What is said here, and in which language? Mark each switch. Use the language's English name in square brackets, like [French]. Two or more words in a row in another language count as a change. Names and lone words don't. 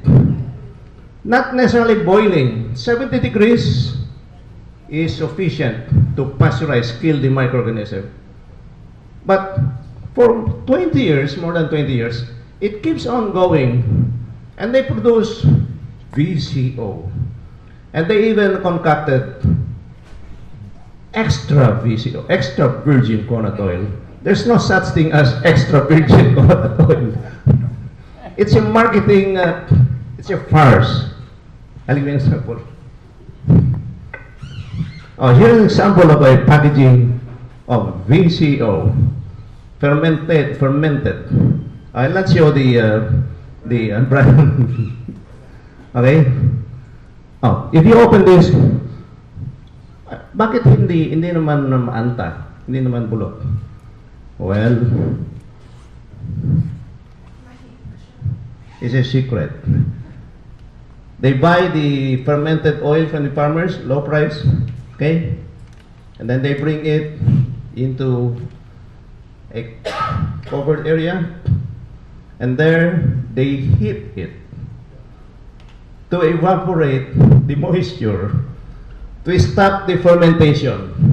[English] Not necessarily boiling. 70 degrees is sufficient to pasteurize, kill the microorganism. But for 20 years, more than 20 years, it keeps on going, and they produce VCO. And they even concocted extra VCO, extra virgin coconut oil. There's no such thing as extra virgin coconut oil. It's a marketing, it's a farce. I'll give you an example. Here's an example of a packaging of VCO, fermented. I'll not show the brand. Okay? If you open this, [Filipino] bakit hindi naman maanta? Hindi naman bulok? [English] Well, it's a secret. They buy the fermented oil from the farmers, low price, okay? And then they bring it into a covered area, and there they heat it to evaporate the moisture to stop the fermentation.